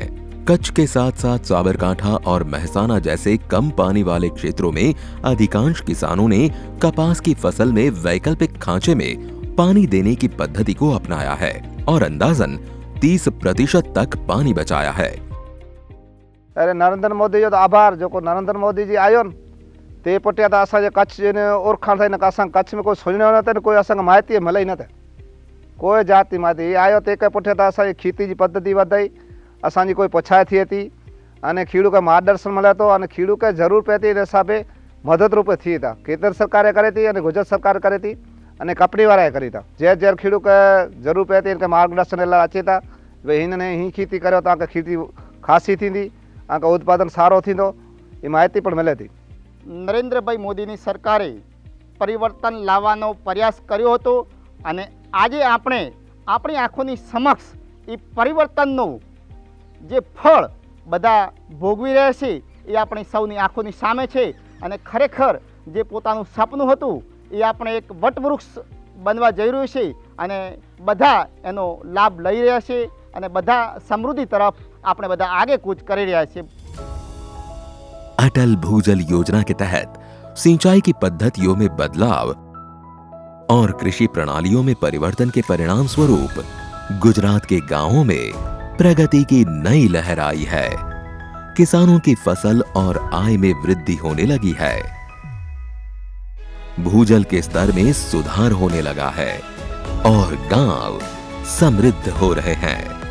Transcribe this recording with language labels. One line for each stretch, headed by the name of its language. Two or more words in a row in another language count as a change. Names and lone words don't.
Hindi: कच्छ के साथ साथ साबरकांठा और मेहसाना जैसे कम पानी वाले क्षेत्रों में अधिकांश किसानों ने कपास की फसल में वैकल्पिक खांचे में पानी देने की पद्धति को अपनाया है और अंदाजन 30% तक पानी बचाया है।
Kachhi: अरे नरेंद्र मोदी जो आभार जो को नरेंद्र मोदी जी आयो न ते पटिया था असांजे कच्छ जे ओरखाण थी असां कच्छ में कोई सुञो न कोई असांखे माहिती मिले न कोई जाति माहिती आयो ते के पुठिया था असांजी खेती जी पद्धति वधाई, असांजी कोई पुछाई थिए थी अने खेडूत खे मार्गदर्शन मिले तो अने खेडूत खे जरूर पए थी हिसाबे मददरूप थी था। केंद्र सरकारे करे थी अने गुजरात सरकार करे थी अने कंपनी वाळाए करी था। जे खेडूत खे जरूर पए थी मार्गदर्शन लाइ अचे था भाई हिनने ही खेती करो तव्हांखे खेती खासी थींदी, तव्हांखे उत्पादन सारो थींदो, ए माहिती पण मिले थी।
Gujarati: નરેન્દ્રભાઈ મોદીની સરકારે પરિવર્તન લાવવાનો પ્રયાસ કર્યો હતો અને આજે આપણે આપણી આંખોની સમક્ષ એ પરિવર્તનનો જે ફળ બધા ભોગવી રહ્યા છે એ આપણી સૌની આંખોની સામે છે અને ખરેખર જે પોતાનું સપનું હતું એ આપણે એક વટવૃક્ષ બનવા જઈ રહ્યું છે અને બધા એનો લાભ લઈ રહ્યા છે અને બધા સમૃદ્ધિ તરફ આપણે બધા આગે કૂચ કરી રહ્યા છે।
Hindi: अटल भूजल योजना के तहत सिंचाई की पद्धतियों में बदलाव और कृषि प्रणालियों में परिवर्तन के परिणाम स्वरूप गुजरात के गांवों में प्रगति की नई लहर आई है। किसानों की फसल और आय में वृद्धि होने लगी है, भूजल के स्तर में सुधार होने लगा है और गांव समृद्ध हो रहे हैं।